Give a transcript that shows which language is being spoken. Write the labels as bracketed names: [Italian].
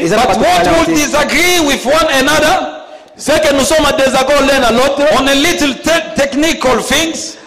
[English] But what will disagree with one another? [French] C'est que nous sommes en désaccord l'un à l'autre. [English] On a little technical things.